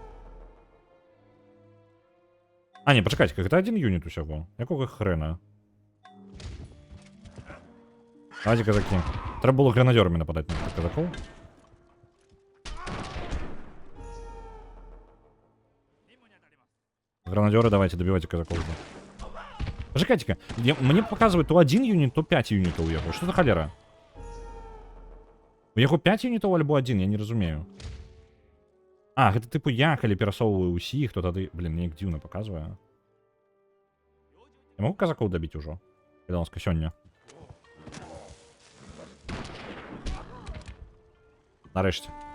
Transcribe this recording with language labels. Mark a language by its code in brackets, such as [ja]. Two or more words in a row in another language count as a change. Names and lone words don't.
[be] А, не, пачакайце, гэта один юніт усяго. Якога хрена? Давайте, казакі. Трэба было гранадёрамі нападаць на казакоў. [ru] Гранадеры, давайте, добивайте казаков. Пожикайте-ка, мне показывают то 1 юнит, то 5 юнитов у яго. Что за холера? У яго 5 юнитов [be] альбо 1, я не разумею. А, гэта типу я, калі перасоўваю усіх, то тады, блин, неяк дзіўна показывае. [ru] Я могу казакоў добить ужо? [be] Кіданска сёння. Нарэшце.